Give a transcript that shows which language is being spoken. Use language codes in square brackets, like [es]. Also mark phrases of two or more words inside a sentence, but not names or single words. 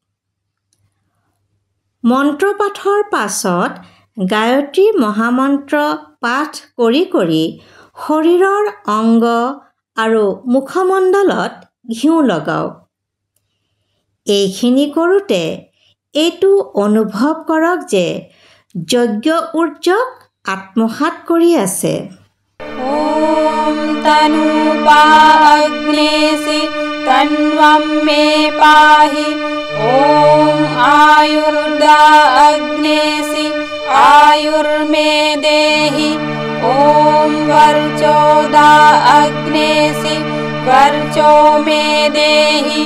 [as] মন্ত্ৰ পাঠৰ পাছত গায়ত্ৰী মহামন্ত্ৰ পাঠ কৰি কৰি শৰীৰৰ অংগ আৰু মুখমণ্ডলত ঘিউ লগাওক। এইখিনি কৰোঁতে এইটো অনুভৱ কৰক যে যজ্ঞ ঊৰ্জক আত্মসাৎ কৰি আছে। [sa] ॐ तनूपा अग्नेसि तन्वं मे पाहि। ॐ आयुर्दा अग्नेसि आयुर्मे देहि। ॐ वर्चोदा अग्नेसि वर्चो मे देहि।